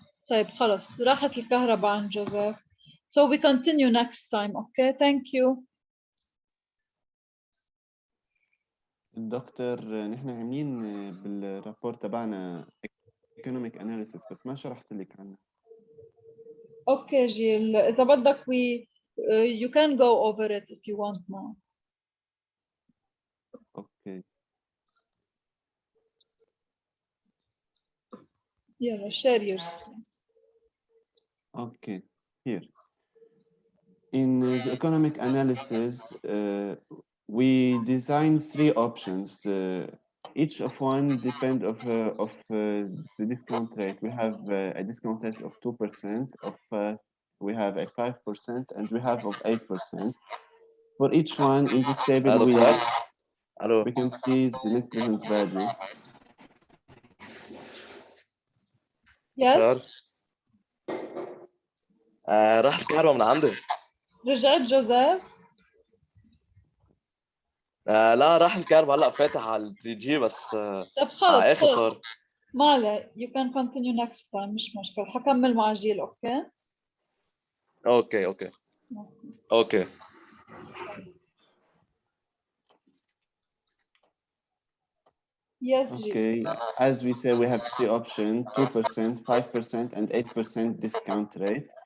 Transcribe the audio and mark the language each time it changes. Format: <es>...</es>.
<ar>طيب خلص راحت الكهرباء عن جوزيف.</ar> <en>So we continue next time, okay? Thank you.</en> <ar>دكتور نحن عاملين بالرابور تبعنا</ar> <en>economic analysis</en> <ar>بس ما شرحت لك عنه.</ar> <en>Okay, جيل</en> <ar>إذا بدك</ar> <en>you can go over it if you want now. Okay. Yeah, share your screen. Okay, here. In the economic analysis, we design 3 options. Each of one depend of the discount rate. We have a discount rate of 2%, we have a 5%, and we have of 8%. For each one in this table, we can see the net present value. Yes.</en> <ar>راح الكهرباء من عندي. رجعت جوزيف؟ لا راح الكهرباء هلا فاتح على 3G بس طب خلص اخر صار. ما عليه.</ar> <en>You can continue next time</en> <ar>مش مشكلة. حكمل مع جيل اوكي؟ اوكي.</ar> <en>Yes, okay, as we say, we have 3 options: 2%, 5%, and 8% discount rate.</en>